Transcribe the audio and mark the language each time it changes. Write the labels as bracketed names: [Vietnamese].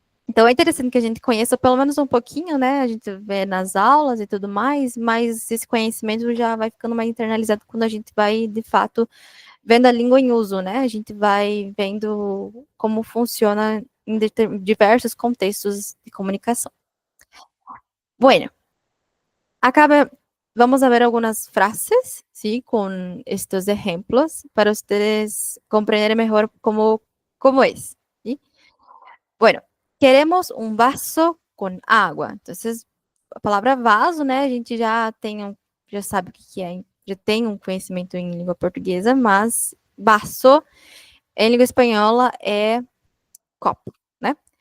[Portuguese] Então é interessante que a gente conheça pelo menos um pouquinho, né? A gente vê nas aulas e tudo mais, mas esse conhecimento já vai ficando mais internalizado quando a gente vai, de fato, vendo a língua em uso, né? A gente vai vendo como funciona em diversos contextos de comunicação. [Spanish] Bueno, acaba, vamos a ver algunas frases, ¿sí? Con estos ejemplos para ustedes comprender mejor cómo es, ¿sí? [Portuguese] Bueno, queremos um vaso com água. Então, a palavra vaso, né? A gente já sabe o que que é, já tem um conhecimento em língua portuguesa, mas vaso em língua espanhola é copo, né?